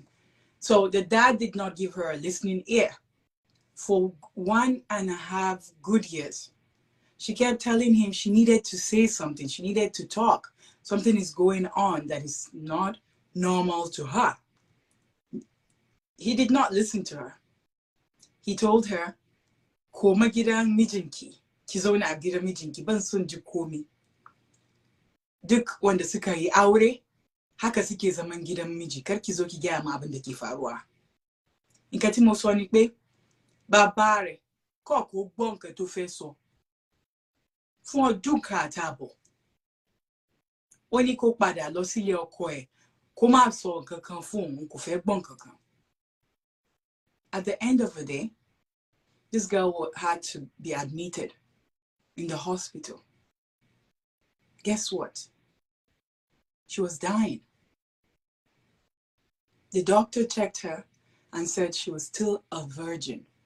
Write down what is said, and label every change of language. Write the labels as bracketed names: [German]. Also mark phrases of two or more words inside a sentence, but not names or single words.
[English] So the dad did not give her a listening ear for 1.5 good years. She kept telling him she needed to say something. She needed to talk. Something is going on that is not normal to her. He did not listen to her. He told her, [Hausa] Koma gidan mijinki, ki zauna a gidan mijinki, ban son ji komi. Duk wanda suka yi aure, haka suke zaman gidan miji, kar ki zo ki gaya ma abin da ke faruwa. [Yoruba] Nǹkan tí mo sọ ni pé, bàbá rẹ̀ kọ̀ kó gbọ́ nǹkan tó fẹ́ sọ. fún ọdún kan àtààbọ̀. Ó ní kó padà lọ sílé ọkọ ẹ̀ kó má sọ nǹkan kan fún òun, kò fẹ́ gbọ́ nǹkan kan. [English] At the end of the day, this girl had to be admitted in the hospital. Guess what? She was dying. The doctor checked her and said she was still a virgin.